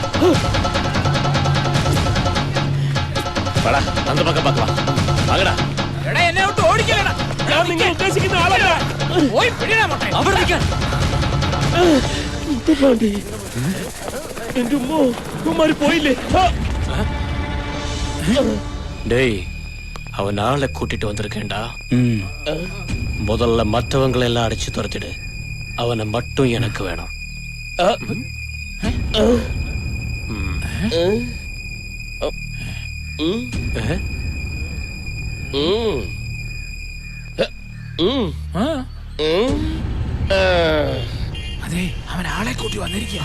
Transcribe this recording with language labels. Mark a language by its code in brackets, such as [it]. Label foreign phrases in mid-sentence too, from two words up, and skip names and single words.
[ml] എന്നെ വിട്ട് ഓടിക്കലടാ. ഞാൻ നിങ്ങൾ ഉദ്ദേശിക്കുന്ന ആളല്ല. പോയി പിടിയടാ മോട്ടെ. അവിടെ നിൽക്കാൻ. എന്റെ ഉമ്മാര് പോയില്ലേ? [ta] டேய், அவன் ஆளை கூட்டிட்டு வந்திருக்கேன்டா. முதல்ல மற்றவங்களை எல்லாம் அடிச்சு துரத்திடு. அவனை மட்டும் எனக்கு வேணும். [ml] അതെ, അവൻ ആളെ കൂട്ടി വന്നിരിക്കുക.